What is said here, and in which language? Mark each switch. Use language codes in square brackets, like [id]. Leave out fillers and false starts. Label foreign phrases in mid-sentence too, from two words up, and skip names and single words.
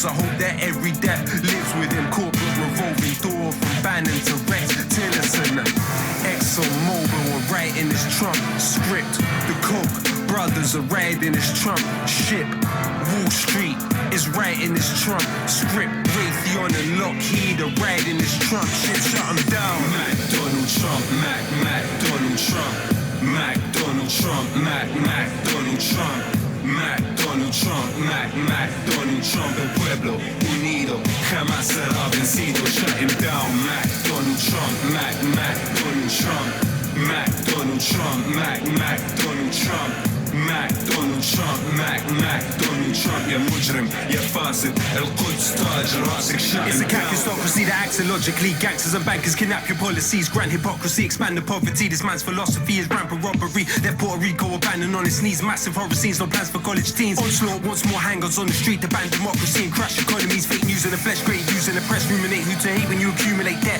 [en] I hope that every death lives within corporate revolving door, from Bannon to Rex Tillerson. ExxonMobil are writing this Trump script. The Koch brothers are riding this Trump ship. Wall Street is writing this Trump script. Raytheon and Lowkey are riding this Trump ship. Shut them down. McDonald Trump, McDonald Trump, McDonald Trump, McDonald Trump, McDonald Trump, McDonald Trump. [es] El pueblo unido jamás será vencido. [en] Shut him down. McDonald Trump, McDonald Trump, McDonald Trump, McDonald Trump, McDonald Trump, McDonald Trump [ar] يا مجرم يا فاسد القدس تاج راسك [en] shut him down. It's a catastrophe that acts illogically. Gangsters and bankers kidnap your policies, grant hypocrisy, expand the poverty. This man's philosophy is rampant robbery. Left Puerto Rico abandoned on its knees. Massive horror scenes, no plans for college teens. Onslaught wants more hangers on the street to ban democracy and crash economies. Fake news in the flesh, great news in the press. Ruminate who to hate when you accumulate debt.